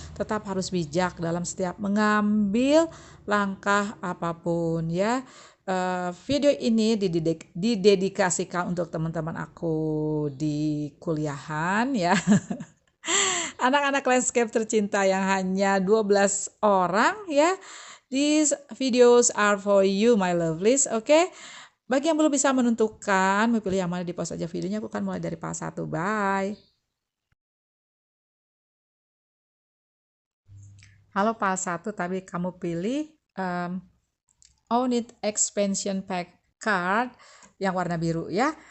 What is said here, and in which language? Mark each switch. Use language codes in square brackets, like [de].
[id] Tetap harus bijak dalam setiap mengambil langkah apapun ya. Video ini didedikasikan untuk teman-teman aku di kuliahan ya. Anak-anak landscape tercinta yang hanya 12 orang ya. [en] These videos are for you my lovelies, oke? [id] Bagi yang belum bisa menentukan mau pilih yang mana, di pause aja videonya. Aku akan mulai dari part 1. Bye. Halo part 1, tapi kamu pilih Own It Expansion Pack card yang warna biru ya.